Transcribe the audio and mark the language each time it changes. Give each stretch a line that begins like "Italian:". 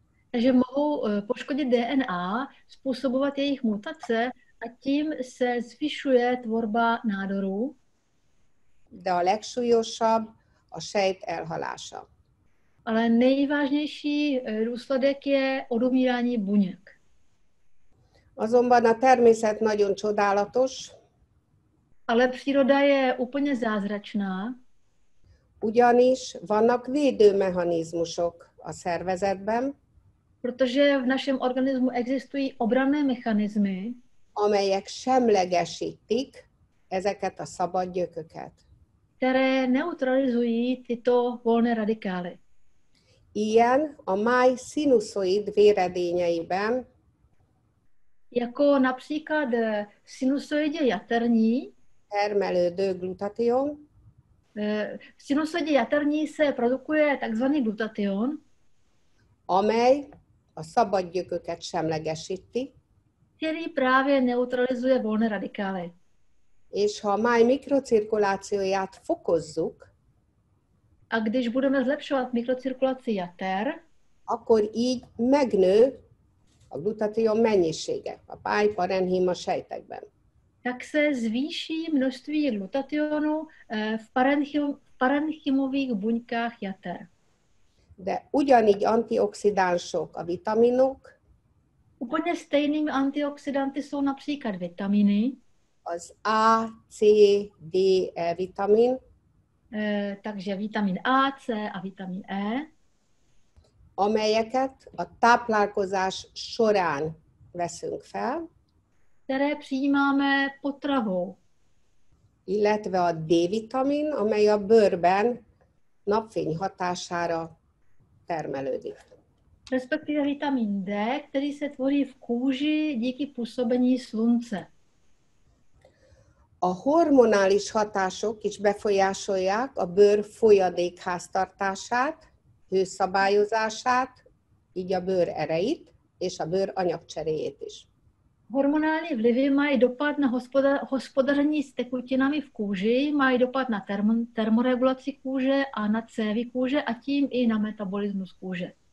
Czech: Takže mohou poškodit DNA, způsobovat jejich mutace a tím se zvyšuje tvorba nádorů.
Hungarian: De a legsúlyosabb a sejt elhalása.
Czech: Ale nejvážnější důsledek je odumírání buněk.
Hungarian: Azonban a természet nagyon csodálatos.
Czech: Ale příroda je úplně zázračná.
Hungarian: Ugyanis vannak védőmechanizmusok a szervezetben,
Czech: protože v našem organismu existují obranné mechanismy,
Hungarian: amelyek semlegesítik ezeket a szabad gyököket.
Czech: které neutralizují tyto volné radikály.
Hungarian: Ilyen a máj szinuszoid véredényeiben,
Czech: jako například sinusoidě jaterní,
Hungarian: termelődő glutation,
Czech: v sinusoidě jaterní se produkuje takzvaný glutation,
Hungarian: amely a szabad gyököket semlegesíti,
Czech: který právě neutralizuje volné radikály.
Hungarian: És ha a máj mikrocirkulációját fokozzuk,
Czech: a když budeme zlepšovat mikrocirkulaci jater,
Hungarian: akkor így megnő a glutation mennyisége a májparenchima sejtekben.
Czech: tak se zvýší množství glutationu v parenchymových buňkách jater.
Hungarian: De ugyanígy antioxidánsok a vitaminok,
Czech: úplně stejnými antioxidanty jsou například vitaminy,
Hungarian: az A, C, D, E vitamin,
Czech: takže vitamin A, C a vitamin E,
Hungarian: amelyeket a táplálkozás során veszünk fel,
Czech: které přijímáme potravou.
Hungarian: Illetve a D-vitamin, amely a bőrben napfény hatására termelődik.
Czech: Respektive vitamin D, který se tvoří v kůži díky působení slunce.
Hungarian: A hormonális hatások is befolyásolják a bőr folyadékháztartását, hőszabályozását, így a bőr erejét, és a bőr anyagcseréjét is.
Czech: Hormonální vlivy mají dopad na hospodaření s tekutinami v kůži, mají dopad na termoregulaci kůže a na cévy kůže a tím i na metabolismus kůže.